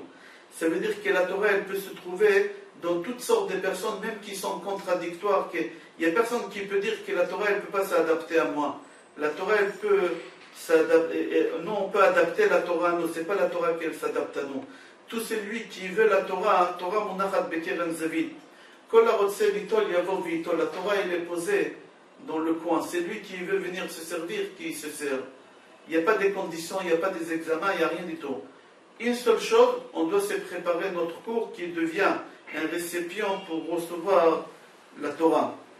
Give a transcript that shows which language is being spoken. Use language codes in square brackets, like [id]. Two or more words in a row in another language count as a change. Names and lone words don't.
[fr] Ça veut dire que la Torah elle peut se trouver dans toutes sortes de personnes, même qui sont contradictoires. Il n'y a personne qui peut dire que la Torah elle ne peut pas s'adapter à moi. La Torah elle peut s'adapter. Nous on peut adapter la Torah à nous. Ce n'est pas la Torah qu'elle s'adapte à nous. Tout celui qui veut la Torah, [he] תורה מונחת בקרן זוית. כל הרוצה ליטול יבוא ויטול. [fr] La Torah elle est posée dans le coin. C'est lui qui veut venir se servir, qui se sert. Il n'y a pas des conditions, il n'y a pas des examens, il n'y a rien du tout. Une seule chose, on doit se préparer notre cours qui devient un récipient pour recevoir la Torah.